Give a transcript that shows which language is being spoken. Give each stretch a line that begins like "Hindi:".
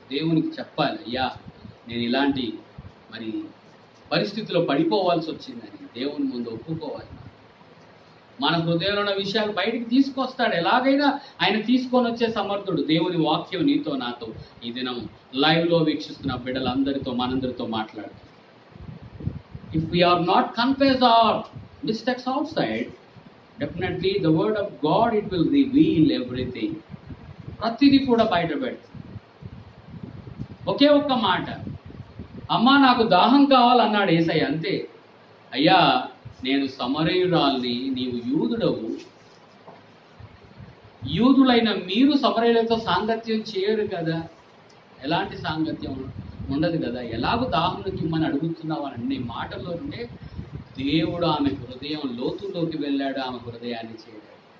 Telugu: దేవునికి చెప్పాలి, అయ్యా నేను ఇలాంటి మరి పరిస్థితిలో పడిపోవాల్సి వచ్చిందని దేవుని ముందు ఒప్పుకోవాలి. మన హృదయంలో ఉన్న విషయాలు బయటికి తీసుకొస్తాడు. ఎలాగైనా ఆయన తీసుకొని వచ్చే సమర్థుడు. దేవుని వాక్యం నీతో నాతో ఈ దినం లైవ్లో వీక్షిస్తున్న బిడ్డలందరితో మనందరితో మాట్లాడుతాడు.
English: If we are not confess our mistakes outside, definitely the word of God, it will reveal everything.
Telugu: ప్రతిదీ కూడా బయట పెడుతుంది. ఒకే ఒక్క మాట, అమ్మా నాకు దాహం కావాలన్నాడు యేసయ్య, అంతే. అయ్యా నేను సమరయురాల్ని, నీవు యూదుడవు, యూదులైన మీరు సమరయులతో సాంగత్యం చేయరు కదా, ఎలాంటి సాంగత్యం ఉండదు కదా, ఎలాగో దాహంలోకి ఇమ్మని అడుగుతున్నావు అని అన్ని మాటల్లో ఉంటే దేవుడు ఆమె హృదయం లోతుల్లోకి వెళ్ళాడు, ఆమె హృదయాన్ని చేయడాడు.